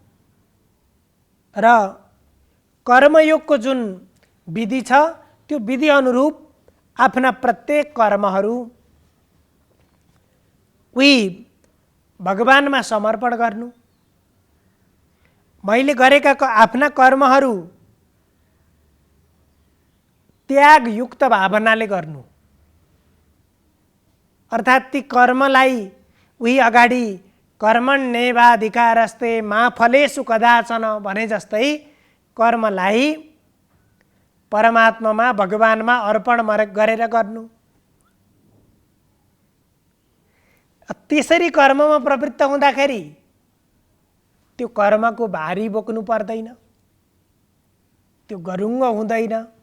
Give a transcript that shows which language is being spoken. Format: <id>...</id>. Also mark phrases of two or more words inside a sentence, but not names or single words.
<ne>र कर्मयोगको जुन विधि छ त्यो विधि अनुरूप आफ्ना प्रत्येक कर्महरू उही भगवानमा समर्पण गर्नु। मैले गरेका आफ्ना कर्महरू त्यागयुक्त भावनाले गर्नु, अर्थात् ती कर्मलाई उही अगाडि</ne> <sa>कर्मण्येवाधिकारस्ते मा फलेषु कदाचन</sa> <ne>भने जस्तै कर्मलाई परमात्मामा, भगवानमा अर्पण गरेर गर्नु। त्यसरी कर्ममा प्रवृत्त हुँदाखेरि त्यो कर्मको भारी बोक्नु पर्दैन, त्यो गरुङ्ग हुँदैन।</ne>